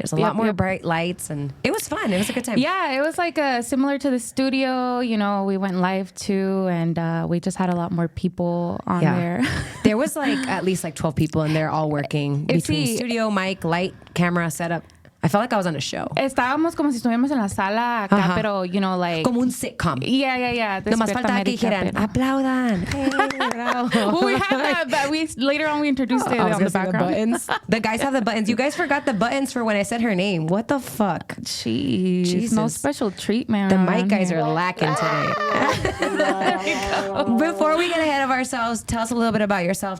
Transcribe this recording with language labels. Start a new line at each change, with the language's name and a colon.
English: There's a lot more bright lights, and it was fun. It was a good time. Yeah, it was like similar to the studio. You know, we went live too, and we just had a lot more people on there. There was like at least like 12 people, and they're all working between studio, mic, light, camera, setup. I felt like I was on a show.
Spanish: Estábamos como si estuviéramos en la sala acá, pero,
English: you know, like...
Spanish: Como un sitcom.
English: Yeah.
Spanish: Nomás faltaba que dijeran, aplaudan. Hey,
English: well, we had that, but later on we introduced it on the background. The buttons. The guys have the buttons. You guys forgot the buttons for when I said her name. What the fuck? Jeez. Jesus. No special treatment. The mic guys are lacking today. Before we get ahead of ourselves, tell us a little bit about yourself.